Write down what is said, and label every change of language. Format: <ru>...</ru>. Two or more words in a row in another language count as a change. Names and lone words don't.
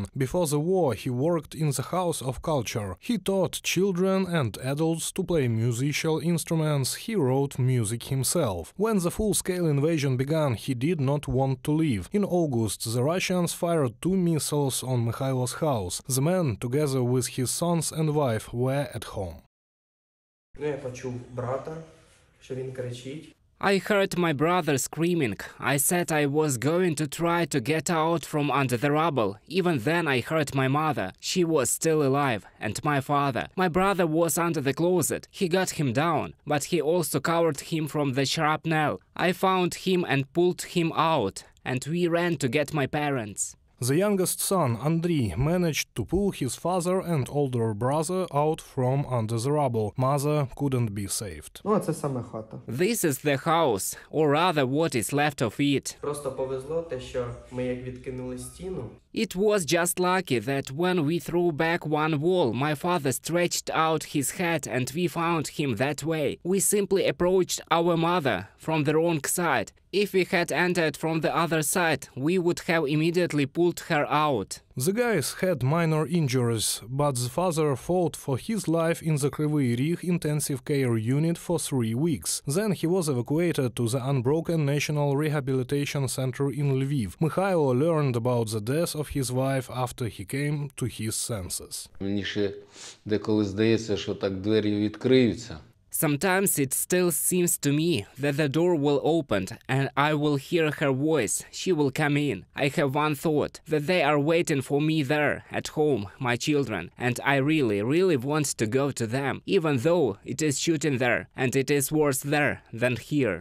<en>Before the war, he worked in the House of Culture. He taught children and adults to play musical instruments. He wrote music himself. When the full-scale invasion began, he did not want to leave. In August, the Russians fired 2 missiles on Mykhailo's house. The man, together with his sons and wife, were at home.</en> <uk>Я почув брата, що він кричить.</uk> <en>I heard my brother screaming. I said I was going to try to get out from under the rubble. Even then I heard my mother. She was still alive. And my father. My brother was under the closet. He got him down, but he also covered him from the shrapnel. I found him and pulled him out, and we ran to get my parents. The youngest son, Andriy, managed to pull his father and older brother out from under the rubble. Mother couldn't be saved.</en> <uk>Ну, а це саме хата.</uk> <en>This is the house, or rather what is left of it.</en> <uk>Просто повезло те, що ми як відкинули стіну.</uk> <en>It was just lucky that when we threw back one wall, my father stretched out his head and we found him that way. We simply approached our mother from the wrong side. If we had entered from the other side, we would have immediately pulled her out. The guys had minor injuries, but the father fought for his life in the Kryvyi Rih intensive care unit for 3 weeks. Then he was evacuated to the UNBROKEN National Rehabilitation Center in Lviv. Mykhailo learned about the death of his wife after he came to his senses.</en> <uk>Мені ще деколи здається, що так двері відкриються.</uk> <en>Sometimes it still seems to me that the door will open and I will hear her voice. She will come in. I have one thought, that they are waiting for me there, at home, my children, and I really want to go to them, even though it is shooting there, and it is worse there than here.</en>